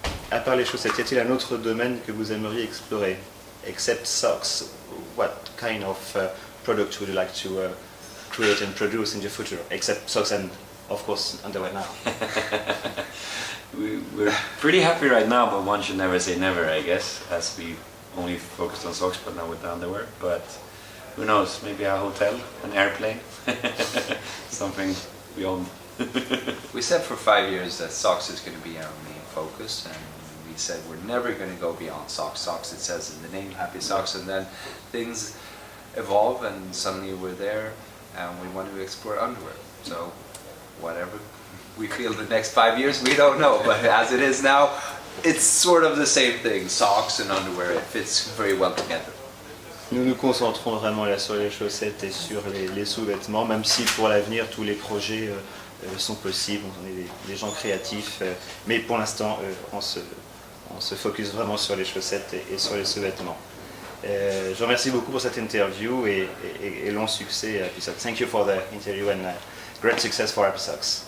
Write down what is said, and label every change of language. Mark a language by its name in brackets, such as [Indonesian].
[French] À part les chaussettes, y a-t-il un autre domaine que vous aimeriez explorer? [English] Except socks, what kind of product would you like to create and produce in the future? Except socks and of course underwear now. We're pretty happy right now, but one should never say never, I guess, as we only focused on socks, but now with the underwear. But who knows, maybe a hotel, an airplane, something we own. We said for 5 years that socks is going to be our main focus, and we said we're never going to go beyond socks. Socks, it says in the name, Happy Socks, and then things evolve and suddenly we're there and we want to explore underwear. So whatever we feel the next 5 years, we don't know, but as it is now, it's sort of the same thing. Socks and underwear, it fits very well together. [French] Nous nous concentrons vraiment là sur les chaussettes et sur les sous-vêtements, même si pour l'avenir tous les projets sont possibles, on est des gens créatifs, mais pour l'instant on se focus vraiment sur les chaussettes et sur les sous-vêtements. Je vous remercie beaucoup pour cette interview et long succès à Happy Socks. [English] Thank you for the interview and great success for Happy Socks.